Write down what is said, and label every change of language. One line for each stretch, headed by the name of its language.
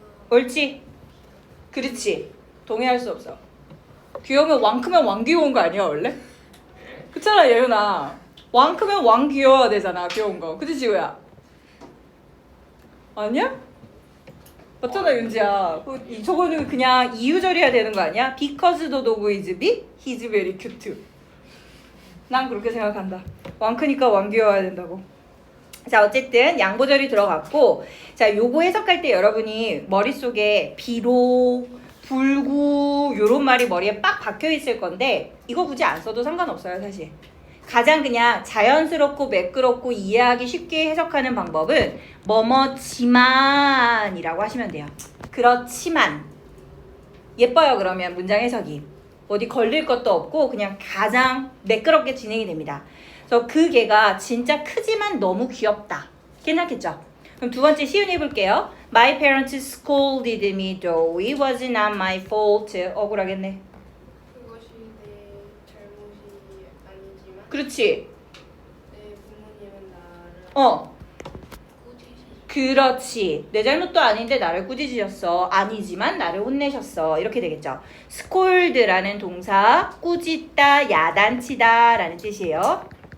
Korean: 옳지? 그렇지. 동의할 수 없어. 귀여우면 왕 크면 왕 귀여운 거 아니야 원래? 그렇잖아 예은아. 왕 크면 왕 귀여워야 되잖아 귀여운 거. 그치 지우야? 아니야? 맞잖아 윤지야. 저거는 그냥 이유절이어야 되는 거 아니야?
English: Because the dog is big, he's very cute.
Korean: 난 그렇게 생각한다. 왕 크니까 왕 귀여워야 된다고. 자 어쨌든 양보절이 들어갔고 자 요거 해석할 때 여러분이 머릿속에 비록 불구 요런 말이 머리에 빡 박혀 있을 건데 이거 굳이 안 써도 상관없어요 사실. 가장 그냥 자연스럽고 매끄럽고 이해하기 쉽게 해석하는 방법은 뭐뭐지만이라고 하시면 돼요. 그렇지만 예뻐요. 그러면 문장 해석이 어디 걸릴 것도 없고 그냥 가장 매끄럽게 진행이 됩니다. 그래서 그 개가 진짜 크지만 너무 귀엽다. 괜찮겠죠? 그럼 두 번째 시윤 해볼게요.
English: My parents scolded me though it was not my fault.
Korean: 억울하겠네. 그것이 내 잘못이 아니지만 그렇지. 내 부모님은 나를 꾸짖으셨어. 그렇지. 내 잘못도 아닌데 나를 꾸짖으셨어. 아니지만 나를 혼내셨어. 이렇게 되겠죠. scold라는 동사 꾸짖다, 야단치다 라는 뜻이에요.